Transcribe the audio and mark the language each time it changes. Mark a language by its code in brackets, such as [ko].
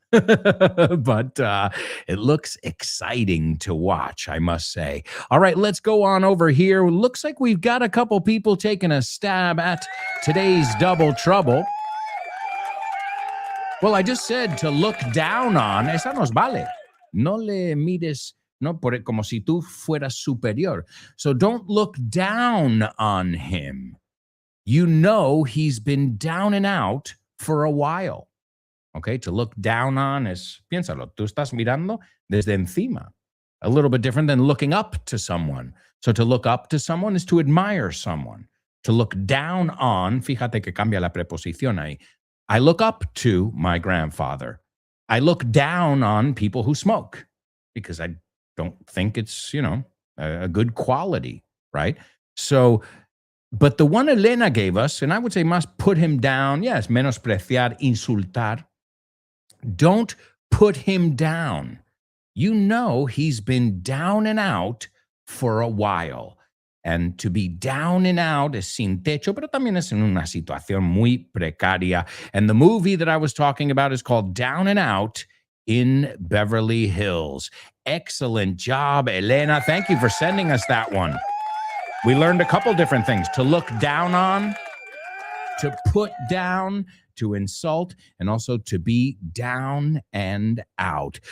[en] But it looks exciting to watch, I must say. All right, let's go on over here. Looks like we've got a couple people taking a stab at today's Double Trouble. Well, I just said to look down on. [es] Esa nos vale. No le mires, no, como si tú fueras superior. [en] So don't look down on him. You know he's been down and out for a while. Okay, to look down on [es] es, piénsalo, tú estás mirando desde encima. [en] A little bit different than looking up to someone. So to look up to someone is to admire someone. To look down on, [es] fíjate que cambia la preposición ahí. [en] I look up to my grandfather. I look down on people who smoke because I don't think it's, a good quality, right? So, but the one Elena gave us, and I would say must put him down, yes, [es] menospreciar, insultar. [en] Don't put him down. You know he's been down and out for a while. And to be down and out [es] es sin techo, pero también es en una situación muy precaria. [en] And the movie that I was talking about is called Down and Out in Beverly Hills. Excellent job, Elena. Thank you for sending us that one. We learned a couple different things. To look down on, to put down, to insult, and also to be down and out.